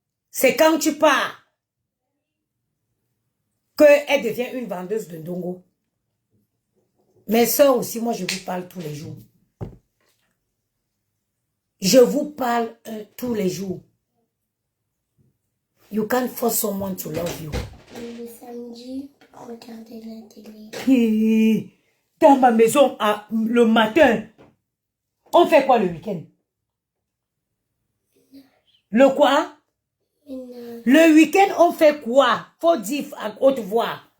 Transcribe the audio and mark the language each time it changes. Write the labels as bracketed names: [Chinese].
[French] C'est quand tu pars qu'elle devient une vendeuse de ndongo. Mes soeurs aussi, moi je vous parle tous les jours. Je vous parle tous les jours. [English] You can't force someone to love you. [French] Le samedi, regardez la télé. Dans ma maison, le matin, on fait quoi le week-end? Le quoi? Ménage. Le week-end, on fait quoi? Faut dire à haute voix.